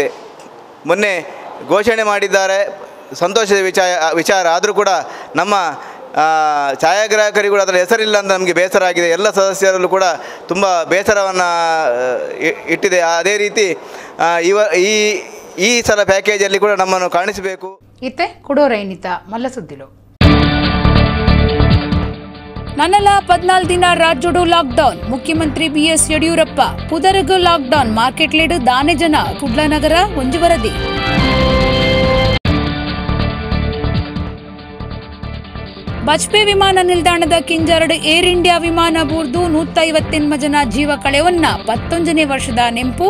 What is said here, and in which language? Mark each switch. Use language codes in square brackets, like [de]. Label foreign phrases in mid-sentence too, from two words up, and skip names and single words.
[kn] ಮೊನ್ನೆ ಘೋಷಣೆ ಮಾಡಿದ್ದಾರೆ, ಸಂತೋಷದ ವಿಚಾರ. ಆದರೂ ಕೂಡ ನಮ್ಮ ಛಾಯಾಗ್ರಾಹಕರಿಗೂ ಅದರ ಹೆಸರಿಲ್ಲ ಅಂತ ನಮಗೆ ಬೇಸರ ಆಗಿದೆ. ಎಲ್ಲ ಸದಸ್ಯರಲ್ಲೂ ಕೂಡ ತುಂಬ ಬೇಸರವನ್ನು ಇಟ್ಟಿದೆ. ಅದೇ ರೀತಿ ಈ ಸಲ ಪ್ಯಾಕೇಜಲ್ಲಿ ಕೂಡ ನಮ್ಮನ್ನು ಕಾಣಿಸಬೇಕು. [tcy] ಇತ್ತೆ ಕುಡೋರೈನಿತ ಮಲ್ಲ ಸುದ್ದಿಲು ನನ್ನಲ 14 ದಿನ ರಾಜ್ಯಡು ಲಾಕ್ಡೌನ್. ಮುಖ್ಯಮಂತ್ರಿ BS ಯಡಿಯೂರಪ್ಪ ಪುದರಗು ಲಾಕ್ಡೌನ್. ಮಾರ್ಕೆಟ್ ಲೀಡ್ ದಾನೆ ಜನ. ಕುಡ್ಲ ನಗರ ಒಂಜಿ ವರದಿ. ಬಜ್ಪೆ ವಿಮಾನ ನಿಲ್ದಾಣದ ಕಿಂಜರಡ್ ಏರ್ ಇಂಡಿಯಾ ವಿಮಾನ ಬೂರ್ದು 158 ಜನ ಜೀವ ಕಳೆವನ್ನ 11ನೇ ವರ್ಷದ ನೆಂಪು.